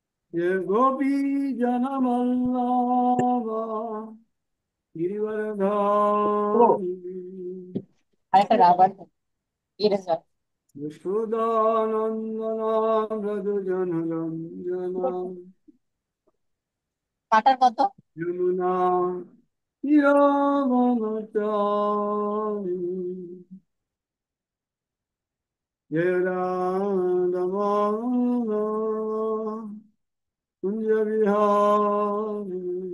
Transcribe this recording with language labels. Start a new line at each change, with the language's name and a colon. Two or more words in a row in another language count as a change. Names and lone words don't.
Sanskrit: ये गोपी जनवल्लभा ও गिरिवरधारी
Bangla: আরেকটা রাবার ইরেজার।
Sanskrit: यशोदानन्दना व्रज जनरञ्जना
Bangla: কাটার কত?
Sanskrit: यमुना तीरवनचारि जय राधमाधव कुञ्ज विहारी